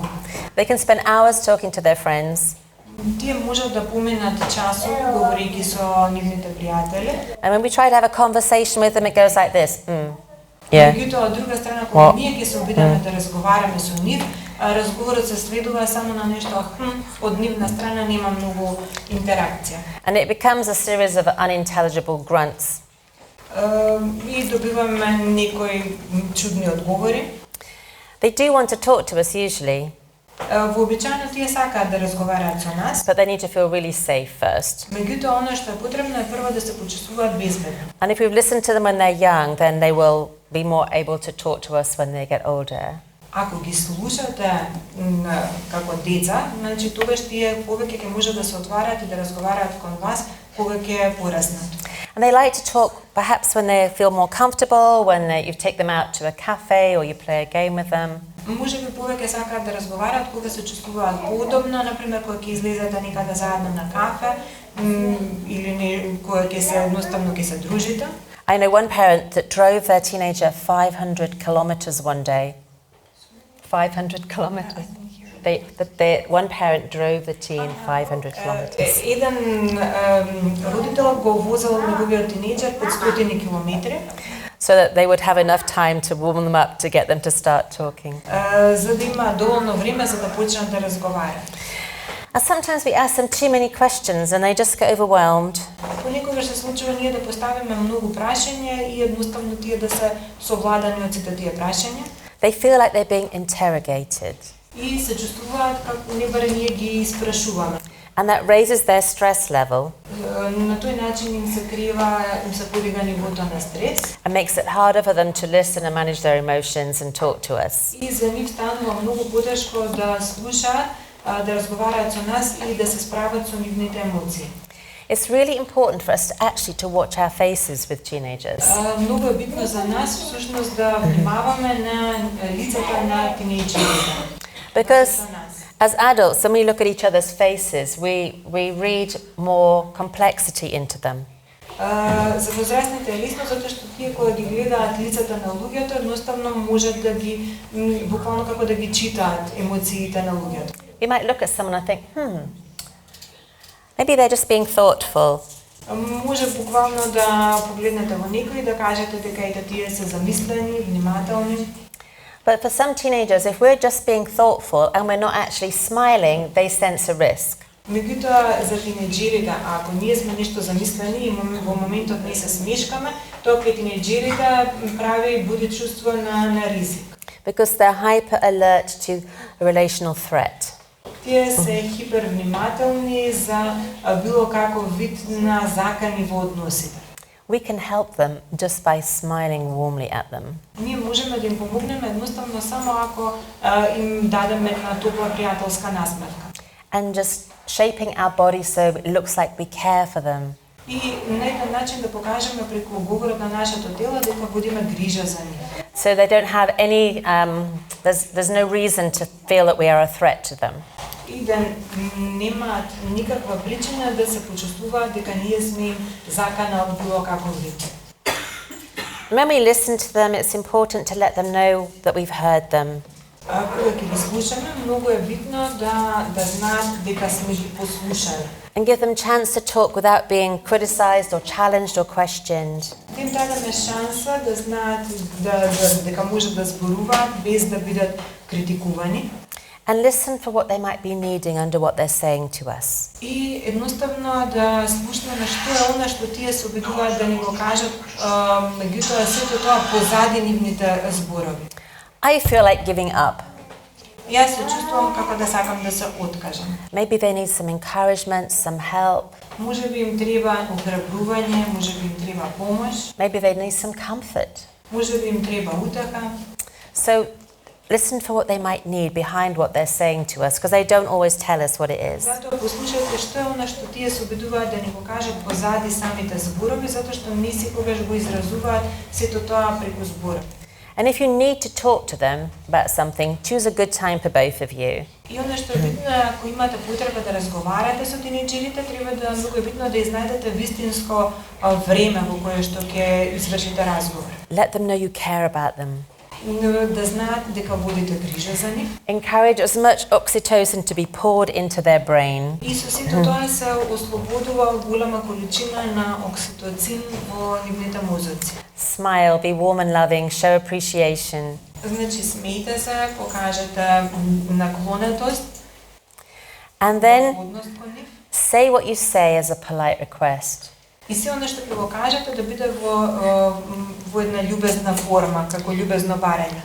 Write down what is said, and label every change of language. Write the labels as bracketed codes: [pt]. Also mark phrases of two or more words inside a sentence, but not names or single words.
[en] They can spend hours talking to their friends, [mk] Тие можат да поминат часови говорејќи со нивните пријатели. [en] and when we try to have a conversation with them, it goes like this. Yeah. [mk] Меѓутоа, од друга страна, кога ние ќе се обидеме да разговараме со нив, разговорот се сведува само на нешто од нивна страна нема многу интеракција. [en] And it becomes a series of unintelligible grunts. [mk] И добиваме некои чудни одговори. [en] They do want to talk to us usually, [mk] Вообичаено тие сакаат да разговараат со нас, [en] but they need to feel really safe first. [mk] меѓутоа оно што е потребно е прво да се почувствуваат безбедно. [en] And if we've listened to them when they're young, then they will be more able to talk to us when they get older. [mk] Ако ги слушате како деца, значи тогаш тие повеќе ќе можат да се отвараат и да разговараат кон вас кога ќе пораснат. [en] And they like to talk perhaps when they feel more comfortable, when you take them out to a cafe or you play a game with them. [mk] Можеби повеќе сакаат да разговараат кога се чувствуваат поудобно, например кога ќе излезете некаде заедно на кафе или кога ќе се едноставно ќе се дружите. [en] I know one parent that drove their teenager 500 kilometers one day. 500 kilometers. One parent drove the teen 500 kilometers. [mk] Еден родител го возел неговиот тинејџер 500 километри. [en] So that they would have enough time to warm them up to get them to start talking. [mk] За да има доволно време за да почнат да разговараат. [en] And sometimes we ask them too many questions and they just get overwhelmed. [mk] Понекогаш се случува ние да поставиме многу прашања и едноставно тие да се совладани од сите тие прашања. [en] They feel like they're being interrogated. [mk] И се чувствуваат како не барем ние ги испрашуваме. [en] And that raises their stress level [mk] На тој начин им се подига нивото на стрес. [en] and makes it harder for them to listen and manage their emotions and talk to us. [mk] И за нив станува многу потешко да слушаат, да разговараат со нас и да се справат со нивните емоции. [en] It's really important for us to actually to watch our faces with teenagers. [mk] Многу е битно за нас всушност да внимаваме на лицата на тинејџерите. [en] Because as adults, when we look at each other's faces, we read more complexity into them. [mk] За возрастните е лесно затоа што тие кога ги гледаат лицата на луѓето, едноставно можат да ги буквално како да ги читаат емоциите на луѓето. [en] You might look at someone and think, maybe they're just being thoughtful. [mk] Може буквално да погледнете во некој и да кажете дека ете тие се замислени, внимателни. [en] But for some teenagers, if we're just being thoughtful and we're not actually smiling, they sense a risk. [mk] Меѓутоа за тинејџерите, ако ние сме нешто замислени и во моментот не се смешкаме, тоа кај тинејџерите прави и буди чувство на ризик. [en] Because they're hyper alert to a relational threat. [mk] Тие се хипервнимателни за било каков вид на закани во односите. [en] We can help them just by smiling warmly at them. [mk] Ние можеме да им помогнеме едноставно само ако им дадеме една топла пријателска насмевка. [en] And just shaping our body so it looks like we care for them. [mk] И на еден начин да покажеме преку говорот на нашето тело дека водиме грижа за нив. [en] So they don't have any, there's no reason to feel that we are a threat to them. [mk] И да немаат никаква причина да се почувствуваат дека ние сме им закана од било каков вид. [en] When we listen to them, it's important to let them know that we've heard them. [mk] Кога ќе ги слушаме, многу е битно да знаат дека сме ги послушали. [en] And give them chance to talk without being criticized or challenged or questioned. [mk] Да им дадеме шанса да знаат дека можат да зборуваат без да бидат критикувани. [en] And listen for what they might be needing under what they're saying to us. [mk] И едноставно да слушнеме што е она што тие се обидуваат да ни го кажат, меѓутоа сето тоа позади нивните зборови. [en] I feel like giving up. [mk] Јас се чувствувам како да сакам да се откажам. [en] Maybe they need some encouragement, some help. [mk] Можеби им треба охрабрување, можеби им треба помош, [en] Maybe they need some comfort. [mk] можеби им треба утеха. [en] So listen for what they might need behind what they're saying to us, because they don't always tell us what it is. [mk] Затоа послушајте што е она што тие се обидуваат да ни го кажат позади самите зборови, затоа што не секогаш го изразуваат сето тоа преку збор. [en] And if you need to talk to them about something, choose a good time for both of you. [mk] И она што е битно е, ако имате потреба да разговарате со тинејџерите, треба да многу е битно да изнајдете вистинско време во кое што ќе извршите разговор. [en] Let them know you care about them. [mk] Да знаат дека водите грижа за нив. [en] Encourage as much oxytocin to be poured into their brain. [mk] И со сето тоа се ослободува голема количина на окситоцин во нивните мозоци. [en] Smile, be warm and loving, show appreciation. [mk] Значи, смејте се, покажете наклонетост, [en] And then [mk] одност кон нив. [en] say what you say as a polite request. [mk] И се оно што ќе го кажете да биде во една љубезна форма, како љубезно барање.